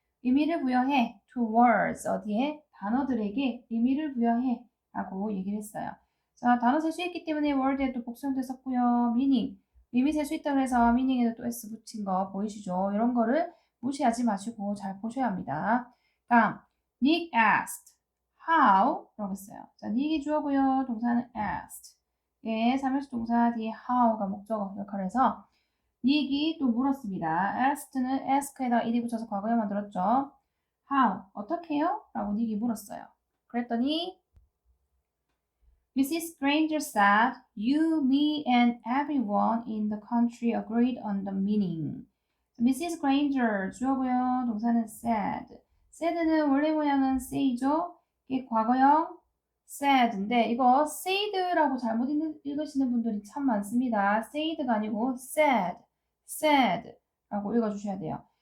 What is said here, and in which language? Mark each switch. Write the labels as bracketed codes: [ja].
[ko] 의미를 부여해 [en] to words, [ko] 어디에? 단어들에게 의미를 부여해 라고 얘기를 했어요. 자, 단어 셀 수 있기 때문에 word에 또 복수형태 썼고요. meaning, 의미 셀 수 있다 그래서 meaning에도 또 s 붙인 거 보이시죠? 이런 거를 무시하지 마시고 잘 보셔야 합니다. 다음, [en] Nick asked, how? [ko] 라고 했어요. 자, Nick이 주어고요. 동사는 asked. 예, 삼형식 동사 뒤에 how가 목적어 역할을 해서 Nick이 또 물었습니다. asked는 ask에다 ed 붙여서 과거에 만들었죠. [en] how? [ko] 어떻게요? 라고 Nick이 물었어요. 그랬더니 Mrs. [en] Granger said, you, me, and everyone in the country agreed on the meaning. Mrs. [ko] Granger, 주어고요. 동사는 said. said는 원래 모양은 say죠. 이게 과거형 said인데 이거 said라고 잘못 읽으시는 분들이 참 많습니다. said가 아니고 said라고 읽어주셔야 돼요.